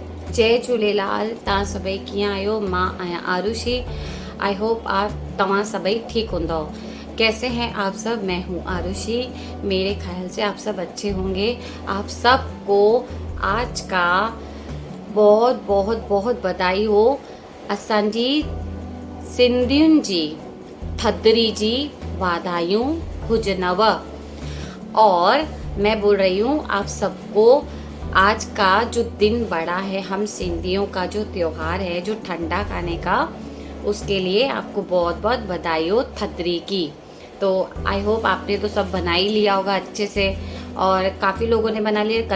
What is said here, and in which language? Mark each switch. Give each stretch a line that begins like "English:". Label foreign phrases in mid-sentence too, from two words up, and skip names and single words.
Sindhi: जय झूलेलाल। तव्हां सभई कीअं आहियो? मां आहियां आरुषि।
English: I hope
Sindhi: आप तव्हां सभई ठीक हूंदव।
Hindi: कैसे हैं आप सब? मैं हूँ आरुषि। मेरे ख्याल से आप सब अच्छे होंगे। आप सबको आज का बहुत बहुत बहुत बधाई हो।
Sindhi: असांजी सिंधियुनि जी थदरी जी वाधायूं हुजनव।
Hindi: और मैं बोल रही हूँ आप सबको आज का जो दिन बड़ा है, हम सिंधियों का जो त्योहार है, जो ठंडा खाने का, उसके लिए आपको बहुत बहुत बधाई हो थदरी की। तो
English: I hope
Hindi: आपने तो सब बना ही लिया होगा अच्छे से, और काफ़ी लोगों ने बना लिया।